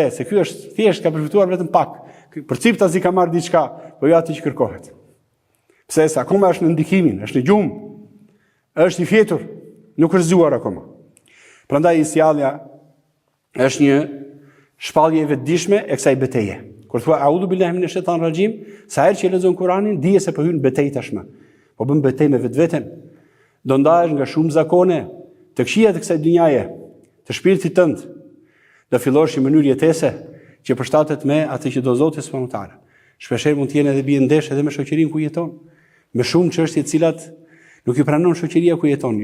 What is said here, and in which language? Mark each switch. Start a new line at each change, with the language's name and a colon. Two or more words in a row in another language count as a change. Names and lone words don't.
Albanian: Se ky është thjesht ka përfituar vetëm pak. Për ciptazi ka marrë diçka, po jo atë që kërkohet. Pse? Se akoma është në ndikimin, është në gjumë. Është i fjetur, nuk është zgjuar akoma. Prandaj sjellja është një shpallje e vetëdijshme e kësaj betejë. Kur thua
Arabic: أعوذ بالله من الشيطان الرجيم,
Albanian: sa herë që lexon Kur'anin, dije se po hyn betejë tashmë. Po bën betejë me vetveten. Do ndahesh nga shumë zakone të këqija të kësaj dynjaje, të shpirtit tënd. Do fillosh në mënyrë jetese që përshtatet me atë që do Zoti
Arabic: سبحانه وتعالى.
Albanian: Shpeshherë mund të jenë edhe bie ndesh edhe me shoqërinë ku jeton, me shumë çështje të cilat nuk i pranon shoqëria ku jeton.